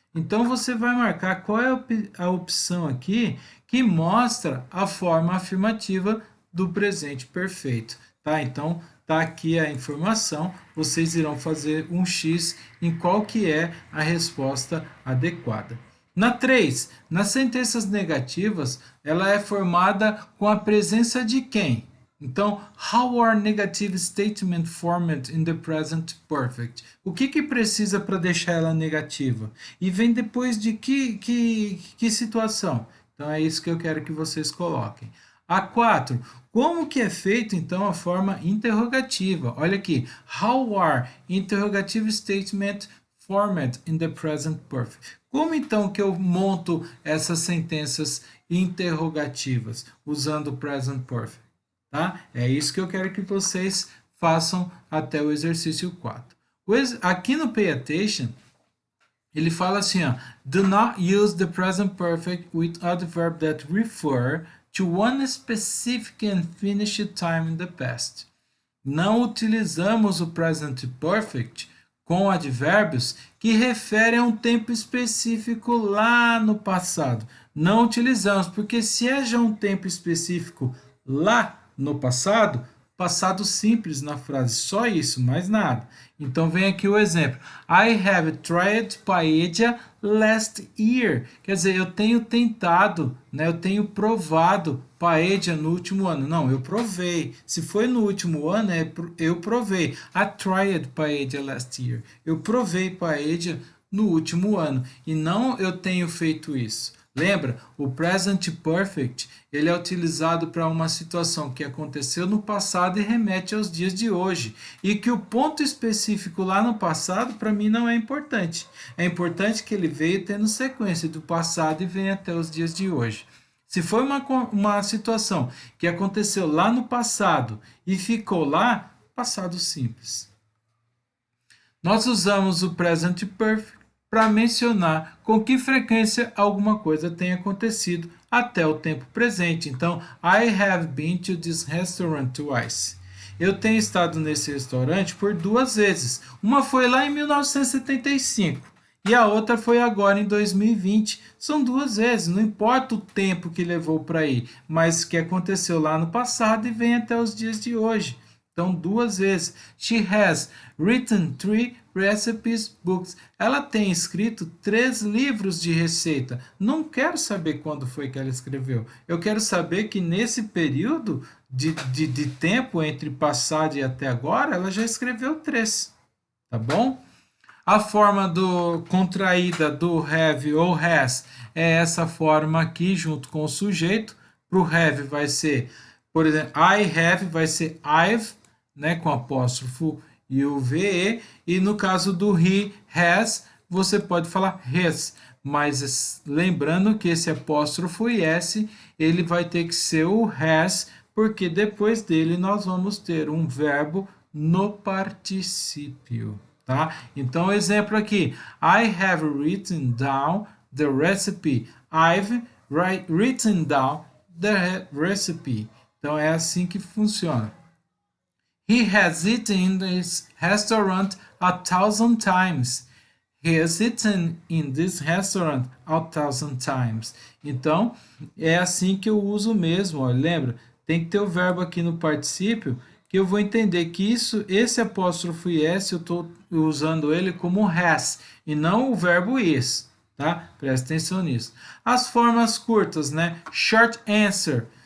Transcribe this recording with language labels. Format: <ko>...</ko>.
<pt>Então você vai marcar qual é a opção aqui que mostra a forma afirmativa do presente perfeito, tá? Então tá aqui a informação, vocês irão fazer um X em qual que é a resposta adequada. Na 3, nas sentenças negativas, ela é formada com a presença de quem? Então,</pt> <en>how are negative statement formed in the present perfect?</en> <pt>O que precisa para deixar ela negativa? E vem depois de que situação? Então, é isso que eu quero que vocês coloquem. A 4, como que é feito, então, a forma interrogativa? Olha aqui,</pt> <en>how are interrogative statement formed in the present perfect?</en> <pt>Como, então, que eu monto essas sentenças interrogativas usando o present perfect? Tá? É isso que eu quero que vocês façam até o exercício 4. Aqui no Pay Attention, ele fala assim, ó,</pt> <en>do not use the present perfect with adverb that refer to one specific and finished time in the past.</en> <pt>Não utilizamos o present perfect com advérbios que referem a um tempo específico lá no passado. Não utilizamos, porque se é já um tempo específico lá no passado, passado simples na frase, só isso, mais nada. Então vem aqui o exemplo.</pt> <en>I have tried paella last year.</en> <pt>Quer dizer, eu tenho tentado, né? Eu tenho provado paella no último ano. Não, eu provei. Se foi no último ano, eu provei.</pt> <en>I tried paella last year.</en> <pt>Eu provei paella no último ano. E não eu tenho feito isso. Lembra? O present perfect, ele é utilizado para uma situação que aconteceu no passado e remete aos dias de hoje. E que o ponto específico lá no passado, para mim, não é importante. É importante que ele veio tendo sequência do passado e vem até os dias de hoje. Se foi uma situação que aconteceu lá no passado e ficou lá, passado simples. Nós usamos o present perfect para mencionar com que frequência alguma coisa tem acontecido até o tempo presente. Então,</pt> <en>I have been to this restaurant twice.</en> <pt>Eu tenho estado nesse restaurante por 2 vezes. Uma foi lá em 1975 e a outra foi agora em 2020. São 2 vezes, não importa o tempo que levou para ir, mas que aconteceu lá no passado e vem até os dias de hoje. Então, 2 vezes.</pt> <en>She has written 3 recipes books.</en> <pt>Ela tem escrito 3 livros de receita. Não quero saber quando foi que ela escreveu. Eu quero saber que nesse período de tempo entre passado e até agora, ela já escreveu 3. Tá bom? A forma contraída do have ou has é essa forma aqui, junto com o sujeito. Para o have vai ser, por exemplo, I have vai ser I've, né, com apóstrofo e o VE, e no caso do he has, você pode falar has, mas lembrando que esse apóstrofo e S, ele vai ter que ser o has, porque depois dele nós vamos ter um verbo no particípio, tá? Então, exemplo aqui,</pt> <en>I have written down the recipe. I've written down the recipe.</en> <pt>Então, é assim que funciona.</pt> <en>He has eaten in this restaurant 1,000 times. He has eaten in this restaurant 1,000 times.</en> <pt>Então, é assim que eu uso mesmo, ó. Lembra? Tem que ter o verbo aqui no particípio, que eu vou entender que esse apóstrofo S, eu estou usando ele como has, e não o verbo is, tá? Presta atenção nisso. As formas curtas, né?</pt> <en>Short answer.</en>